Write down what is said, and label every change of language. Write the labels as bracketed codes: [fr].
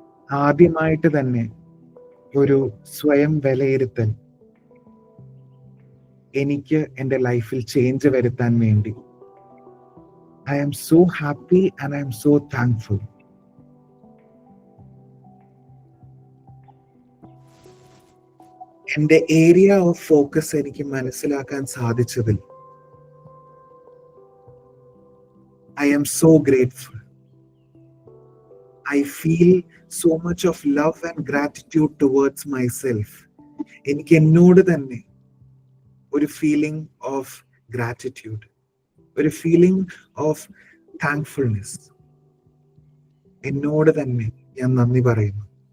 [ml] ആദ്യമായിട്ട് തന്നെ ഒരു സ്വയം വിലയിരുത്തൽ എനിക്ക് എൻ്റെ ലൈഫിൽ ചേഞ്ച് വരുത്താൻ വേണ്ടി [en] I am so happy and I am so thankful. [ml] എൻ്റെ ഏരിയ ഓഫ് ഫോക്കസ് എനിക്ക് മനസ്സിലാക്കാൻ സാധിച്ചതിൽ [en] I am so grateful. I feel so much of love and gratitude towards myself. [ml] എനിക്ക് എന്നോട് തന്നെ ഒരു ഫീലിംഗ് ഓഫ് ഗ്രാറ്റിറ്റ്യൂഡ്, ഒരു ഫീലിംഗ് ഓഫ് താങ്ക്ഫുൾനെസ്, എന്നോട് തന്നെ ഞാൻ നന്ദി പറയുന്നു.